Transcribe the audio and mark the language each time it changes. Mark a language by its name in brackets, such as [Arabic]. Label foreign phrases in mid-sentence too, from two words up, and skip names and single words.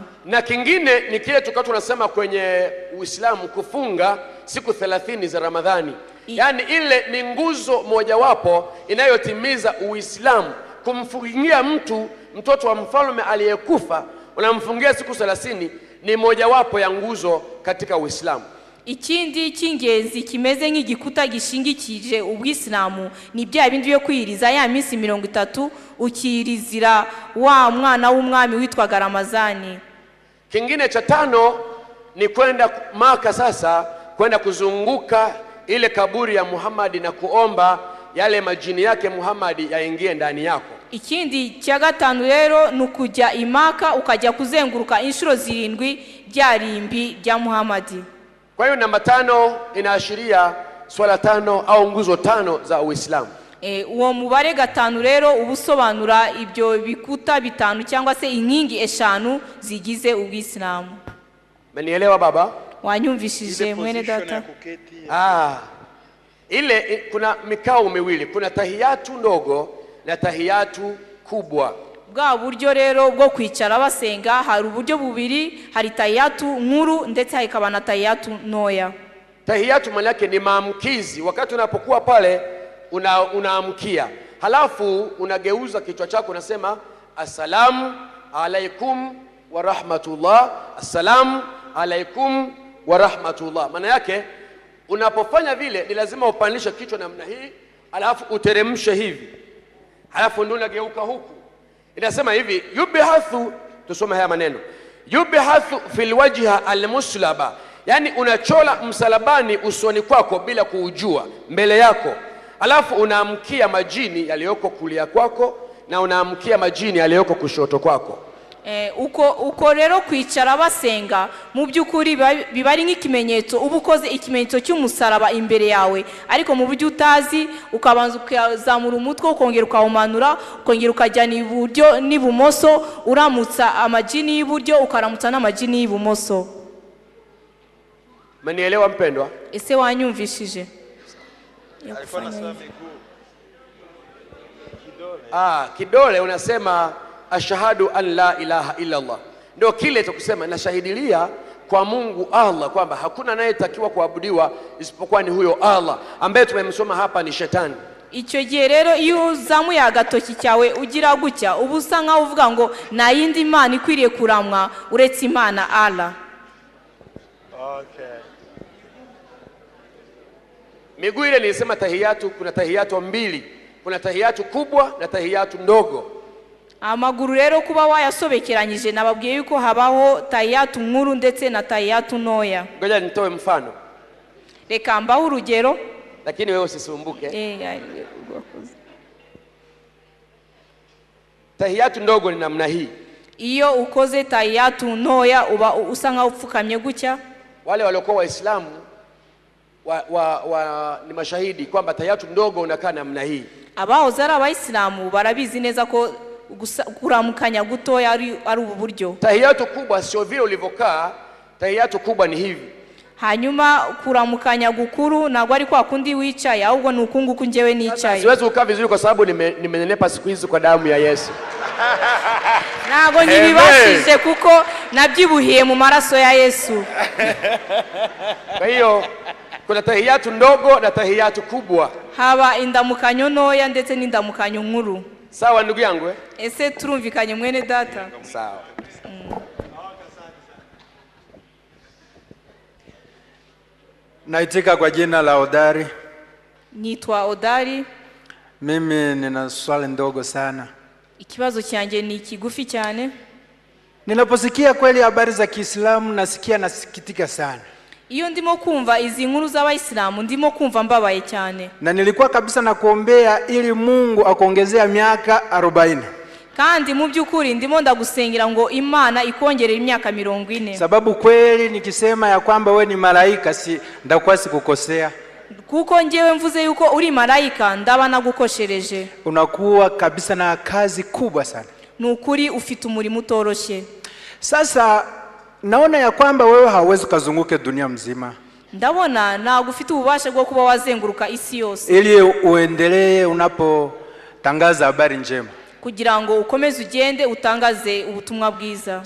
[Swahili] Na kingine ni kile tukao tunasema kwenye Uislamu, kufunga siku 30 za Ramadhani. Yani ile ni nguzo mojawapo inayotimiza Uislamu. Kumfungia mtoto wa mfalme aliyekufa, unamfungia siku 30, ni mojawapo ya nguzo katika Uislamu. [Kinyarwanda] Ikindi cy'ingenzi kimeze nk'igikuta gishingikije ubwisilamu ni bya bindi byo kwiriza ya minsi 30 ukirizira wa mwana w'umwami witwaga Ramazani. [Swahili] Kingine cha 5 ni kwenda Maka, sasa kwenda kuzunguka ile kaburi ya Muhammad na kuomba yale majini yake Muhammad yaingie ndani yako. [Kinyarwanda] Ikindi cya 5 rero ni kujya Imaka ukajya kuzenguruka inshuro 7 bya rimbi rya Muhammad. [Swahili] Kwa hiyo namba 5 inaashiria swala 5 au nguzo 5 za Uislamu. [Kinyarwanda] Uwo mubare 5 rero ubusobanura ibyo bikuta 5 cyangwa se inkingi 5 zigize ubwisilamu. [Swahili] Umenielewa baba? [Kinyarwanda] Wanyumvishije mwene data? [Swahili] Ile kuna mikao miwili, kuna tahiyatu ndogo na tahiyatu kubwa. [Kinyarwanda] Bwa buryo rero bwo kwicara basenga hari uburyo bubiri, hari tahiyatu nkuru ndetse hakaba na tahiyatu ntoya. [Swahili] Tahiyatu maana yake ni maamkizi. Wakati unapokuwa pale unaamkia, halafu unageuza kichwa chako, unasema [Arabic] السلام عليكم ورحمة الله, السلام عليكم ورحمة الله. [Swahili] Maana yake unapofanya vile ni lazima upandishe kichwa namna hii, halafu uteremshe hivi, halafu ndio unageuka huku. Inasema hivi, yubihathu, tusome haya maneno, yubihathu [Arabic] في الوجه المصلبة, [Swahili] yani unachola msalabani usoni kwako bila kuujua mbele yako, alafu unaamkia majini yaliyoko kulia kwako na unaamkia majini yaliyoko kushoto kwako. [Kinyarwanda] Uko rero kwicara basenga mu byukuri biba ari nk'ikimenyetso, uba ukoze ikimenyetso cy'umusaraba imbere yawe, ariko mu buryo utazi ukabanza ukazamura umutwe ukongera ukawumanura, ukongera ukajyana iburyo n'ibumoso, uramutsa amajini y'iburyo ukaramutsa n'amajini y'ibumoso. [Swahili] Manielewa mpendwa? [Kinyarwanda] Ese wanyumvishije? [Swahili] Alikuwa anasema miguu. Kidole unasema [Arabic] أشهد أن لا إله إلا الله. [Swahili] Ndio kile tukusema nashahidilia kwa Mungu Allah kwamba hakuna anayetakiwa kuabudiwa isipokuwa ni huyo Allah, ambaye tumemsoma hapa ni shetani. [Kinyarwanda] Icyo gihe rero iyo uzamuye agatoki cyawe ugira gutya, ubusa nkaho uvuga ngo nta yindi mana ikwiriye kuramwa uretse Imana Allah. [English] Okay. [Swahili] Miguu ile nilisema tahiyatu, kuna tahiyatu 2, kuna tahiyatu kubwa na tahiyatu ndogo. [Kinyarwanda] Amaguru rero kuba wayasobekeranyije nababwiye yuko habaho tahiyatu nkuru ndetse na tahiyatu ntoya. [Swahili] Ngoja nitoe mfano. [Kinyarwanda] Reka mbaho urugero, [Swahili] lakini wewe usisumbuke. Tahiyatu ndogo ni namna hii. [Kinyarwanda] Iyo ukoze tahiyatu ntoya uba usa nkaho upfukamye gutya. [Swahili] Wale waliokuwa Waislamu ni mashahidi kwamba tahiyatu ndogo unakaa namna hii. [Kinyarwanda] Abahoze ari Abayisilamu barabizi neza ko kuramukanya gutoya ari ubu buryo. [Swahili] Tahiyatu kubwa sio vile ulivyokaa, tahiyatu kubwa ni hivi. [Kinyarwanda] Hanyuma kuramukanya gukuru nagwa ari kwa kundi wicaye, ahubwo nukunguku njewe nicaye. [Swahili] Siwezi kukaa vizuri kwa sababu nimenenepa siku hizi kwa damu ya Yesu. [Kinyarwanda] Nago nibibashije kuko nabyibuhiye mu maraso ya Yesu. [Swahili] Kwa hiyo kuna tahiyatu ndogo na tahiyatu kubwa. [Kinyarwanda] Haba indamukanyo ntoya ndetse n'indamukanyo nkuru. [Swahili] Sawa ndugu yangu? [Kinyarwanda] Ese turumvikanye mwene data? [Swahili] Sawa. Naitika kwa jina la Odari. [Kinyarwanda] Nitwa Odari. [Swahili] Mimi nina swali ndogo sana. [Kinyarwanda] Ikibazo cyanjye ni kigufi cyane. [Swahili] Ninaposikia kweli habari za Kiislamu nasikitika sana. [Kinyarwanda] Iyo ndimo kumva izi nkuru z'Abayisilamu ndimo kumva mbabaye cyane. [Swahili] Na nilikuwa kabisa nakuombea ili Mungu akuongezea miaka 40. [Kinyarwanda] kandi mu by'ukuri ndimo ndagusengera ngo Imana ikongerera imyaka 40. [Swahili] Sababu kweli nikisema ya kwamba we ni malaika ndakuwa sikukosea. [Kinyarwanda] Kuko ngewe mvuze yuko uri malaika ndaba nagukoshereje. [Swahili] Unakuwa kabisa na kazi kubwa sana. [Kinyarwanda] Nukuri ufite umurimo utoroshye. [Swahili] Sasa naona ya kwamba wewe hauwezi kuzunguka dunia mzima. [Kinyarwanda] Ndabona ntabwo ufite ububasha bwo kuba wazenguruka isi yose. [Swahili] Ili uendelee unapotangaza habari njema. [Kinyarwanda] Kugira ngo ukomeze ugende utangaze ubutumwa bwiza.